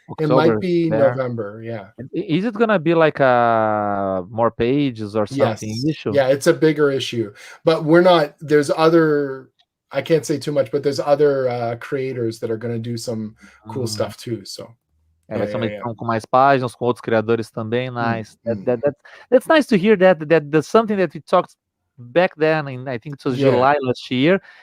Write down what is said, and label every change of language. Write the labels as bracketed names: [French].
[English] It might be November, yeah. Is it gonna be like more pages or something? Yes. Issue? Yeah, it's a bigger issue. But there's other, I can't say too much, but there's other creators that are going to do some cool stuff too, so. [Portuguese] Vai ser uma edição com mais páginas, com outros criadores também, nice. [English] That's nice to hear that that's something that we talked back then, in, I think it was July last year.